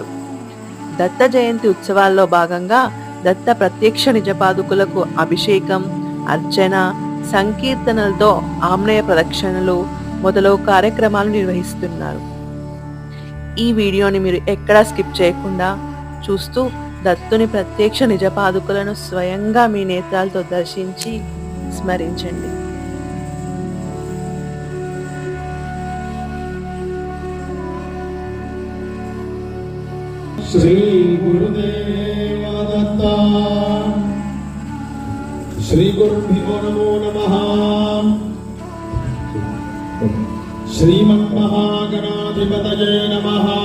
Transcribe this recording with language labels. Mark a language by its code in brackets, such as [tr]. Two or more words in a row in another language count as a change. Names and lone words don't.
[te] దత్త జయంతి ఉత్సవాల్లో భాగంగా దత్త ప్రత్యక్ష నిజపాదుకులకు అభిషేకం, అర్చన, సంకీర్తనలతో ఆమ్నేయ ప్రదక్షిణలు మొదలగు కార్యక్రమాలు నిర్వహిస్తున్నారు. ఈ వీడియోని మీరు ఎక్కడా స్కిప్ చేయకుండా చూస్తూ దత్తుని ప్రత్యక్ష నిజపాదుకులను స్వయంగా మీ నేత్రాలతో దర్శించి స్మరించండి. [sa] श्री गुरुदेव दत्त श्री गुरुभ्यो नमो नमः। श्रीमन्महागणाधिपतये नमः।